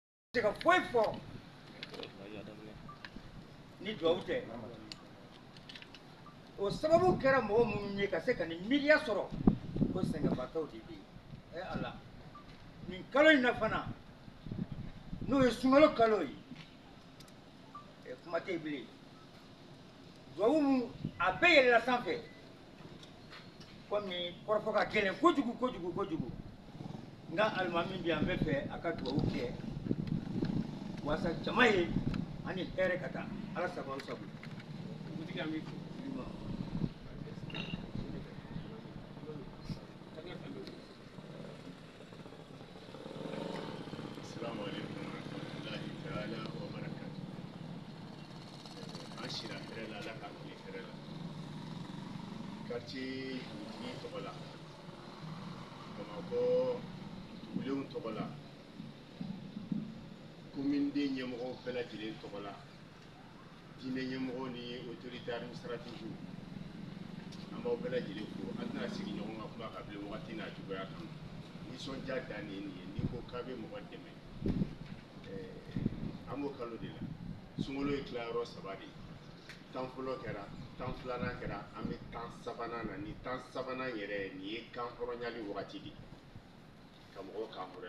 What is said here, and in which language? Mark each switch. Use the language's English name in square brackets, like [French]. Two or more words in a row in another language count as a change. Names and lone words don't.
[Bambara] se ka foyi fɔ ni duwawu tɛ o sababu kɛra mɔgɔ minnu ye ka se ka nin miiriya sɔrɔ ko sɛgɛnbaatɔw de bɛ yen ala nin kalo in na fana n'o ye sunkalo kalo ye kuma tɛ yen bilen duwawu min a bɛɛ yɛlɛla sanfɛ komi kɔrɔfɔ ka gɛlɛn kojugu kojugu kojugu nka alimami bi an bɛ fɛ a ka duwawu kɛ wasa jama ye ani hɛrɛ ka taa ala sago sago dugutigi an bɛ fo [Arabic] السلام عليكم ورحمة الله تعالى وبركاته [Bambara] an sira hɛrɛ la ala k'an kile hɛrɛ la quartier dugutigi tɔgɔ la bamakɔ dugulenw tɔgɔ la commune den ɲɛmɔgɔw bɛɛ lajɛlen tɔgɔ la diinɛ ɲɛmɔgɔw ni [French] autorité administrative [Bambara] an b'aw bɛɛ lajɛlen fo an tɛna sigi ɲɔgɔn ka kuma ka bilen wagati n'a cogoya kan nisɔndiya dan de ye nin ye n'i ko k'a bɛ mɔgɔ dɛmɛ an b'o kalo de la sunkalo ye tilayɔrɔ 3 de ye tan fɔlɔ kɛra tan filanan kɛra an bɛ tan sabanan na ni tan sabanan yɛrɛ nin ye kan hɔrɔnyali wagati de ka mɔgɔw kan hɔrɔnya